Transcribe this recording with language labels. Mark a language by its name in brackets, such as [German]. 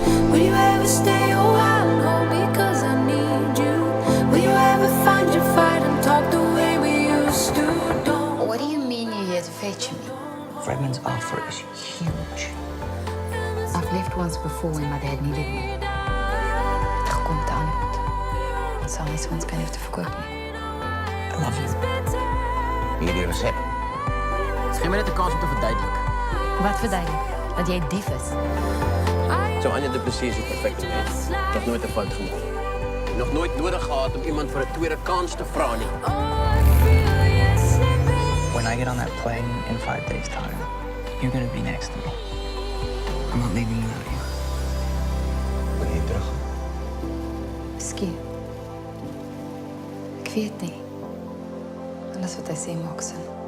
[English] Will you ever stay a while and hold me 'cause I need you? Will you ever find your fight and talk the way we used to? Don't. What do you mean you're here to fetch me? Redmond's offer is huge. I've left once before when my dad needed me. [Afrikaans] Het gekom te antwoord. Ons sal nie Sonskyn hoef te verkoop nie. [English] I love you. [Afrikaans] Hier die resep. Geef my net 'n kans om te verduidelik. Wat verduidelik? Dat jy 'n dief is. So Anja de Plessis is perfek mens. Ek het nooit 'n fout gemaak. Nog nooit nodig gehad om iemand vir 'n tweede kans te vra nie. [English] When I get on that plane in 5 days' time, you're gonna be next to me. I'm not leaving without you. [Afrikaans] Wil jy terug? Miskien. Ek weet nie. Alles wat hy sê maak sin.